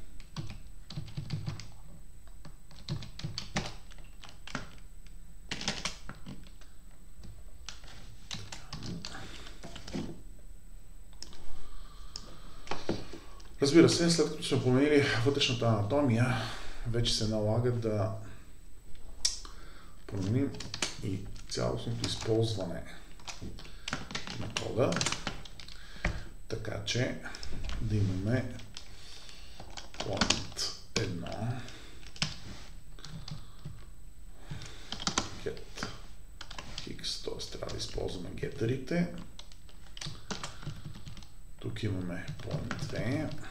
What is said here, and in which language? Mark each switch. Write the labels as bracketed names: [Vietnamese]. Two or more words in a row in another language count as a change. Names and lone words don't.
[Bulgarian] Разбира се, след като сме променили вътрешната анатомия, вече се налага да променим и цялостното използване на кода, така че да имаме [English] point 1 get x, [Bulgarian] т.е. трябва да използваме гетърите. Тук имаме point 2